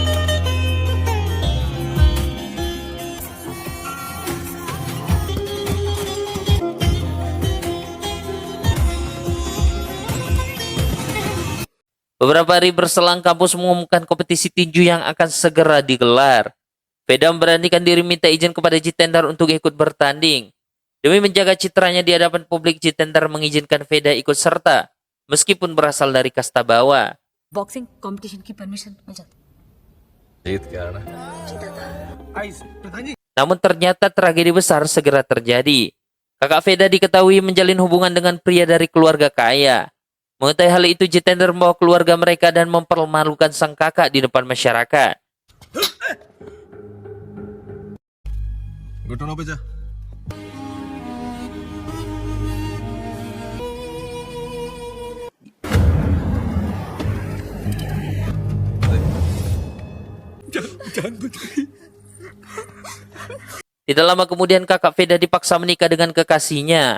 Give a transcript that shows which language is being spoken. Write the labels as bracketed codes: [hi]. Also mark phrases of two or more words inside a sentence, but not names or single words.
[id] Beberapa hari berselang, kampus mengumumkan kompetisi tinju yang akan segera digelar. Veda memberanikan diri minta izin kepada Jitendar untuk ikut bertanding. Demi menjaga citranya di hadapan publik, Jitendar mengizinkan Veda ikut serta, meskipun berasal dari kasta bawah. [en] boxing competition [hi] की परमिशन मिल जाती जीत गया ना। [id] Namun ternyata tragedi besar segera terjadi. Kakak Veda diketahui menjalin hubungan dengan pria dari keluarga kaya. Mengetahui hal itu, Jitendar membawa keluarga mereka dan mempermalukan sang kakak di depan masyarakat. [hi] घुटनों पे जा। [id] Tidak lama kemudian kakak Veda dipaksa menikah dengan kekasihnya.